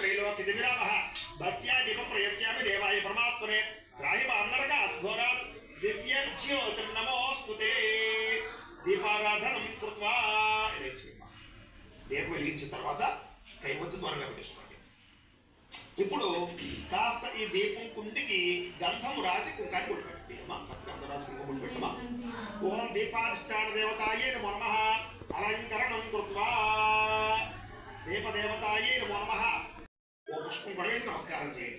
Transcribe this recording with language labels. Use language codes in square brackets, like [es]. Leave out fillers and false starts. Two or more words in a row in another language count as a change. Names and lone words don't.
[sa] कितिविरामः भक्त्या दीपं प्रयत्यामि देवाय परमात्मने त्राहिमान्नरकात् घोरात् दिव्यज्योतिर्नमोऽस्तुते [te] దీపారాధనం కృత్వా దీపం వెలిగించిన తర్వాత కైవత్తు త్వరగా పెట్టేసుకోండి. ఇప్పుడు కాస్త ఈ దీపం కుందికి గంధం రాసి కుంకాన్ని కొట్టుపెట్టండి అమ్మా. కాస్త గంధం రాసి కుంకుమ కొట్టుపెట్టమా. [sa] ఓం దీపాధిష్టాన దేవతాయే నమో నమః అలంకరణం కృత్వా దీపదేవతాయే నమో నమః [te] ఓ పుష్పం పడవేసి నమస్కారం చేయండి.